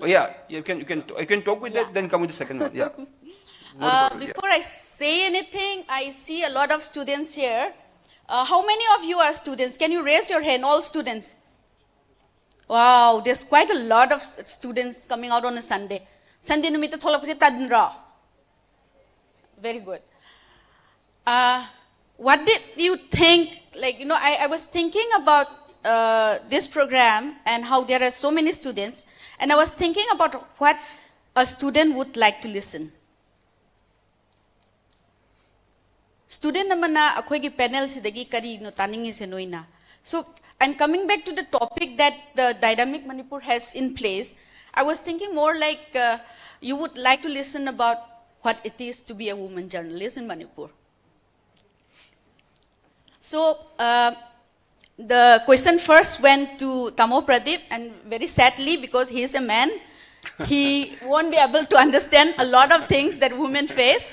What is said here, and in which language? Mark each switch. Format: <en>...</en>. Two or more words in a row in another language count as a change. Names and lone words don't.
<en>Oh, yeah, you can talk with that. Then come with the second one. Yeah. Before I say anything, I see a lot of students here. How many of you are students? Can you raise your hand, all students? Wow, there's quite a lot of students coming out on a Sunday.</en> <mni>Sunday numita thola pasi tadnra.</mni> <en>Very good. What did you think? Like, I was thinking about this program and how there are so many students, and I was thinking about what a student would like to listen.</en> <mni>Student namana akhoi gi panel sidagi kari no taningi se noina.</mni> <en>So, and coming back to the topic that the Dynamic Manipur has in place, I was thinking more like you would like to listen about what it is to be a woman journalist in Manipur. So, the question first went to Tamo Pradeep, and very sadly, because he is a man, he won't be able to understand a lot of things that women face.</en>